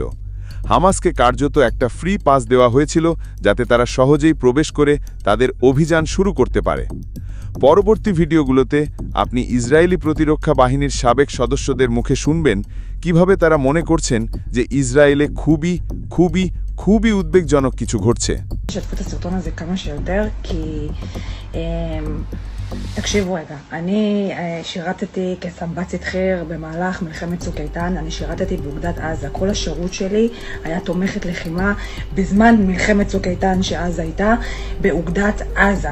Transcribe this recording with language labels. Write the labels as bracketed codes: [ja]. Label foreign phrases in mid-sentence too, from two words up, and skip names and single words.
[bn] হামাসকে কার্যত একটা [en] free pass [bn] দেওয়া হয়েছিল যাতে তারা সহজেই প্রবেশ করে তাদের অভিযান শুরু করতে পারে। পরবর্তী ভিডিওগুলোতে আপনি ইসরায়েলি প্রতিরক্ষা বাহিনীর সাবেক সদস্যদের মুখে শুনবেন কিভাবে তারা মনে করছেন যে ইসরায়েলে খুবই খুবই খুবই উদ্বেগজনক কিছু ঘটছে। [he] תקשיבו רגע, אני שירתתי כסמב"צית חי"ר במהלך מלחמת צוק איתן, אני שירתתי באוגדת עזה. כל השירות שלי היה תומכת לחימה בזמן מלחמת צוק איתן שעזה הייתה באוגדת עזה.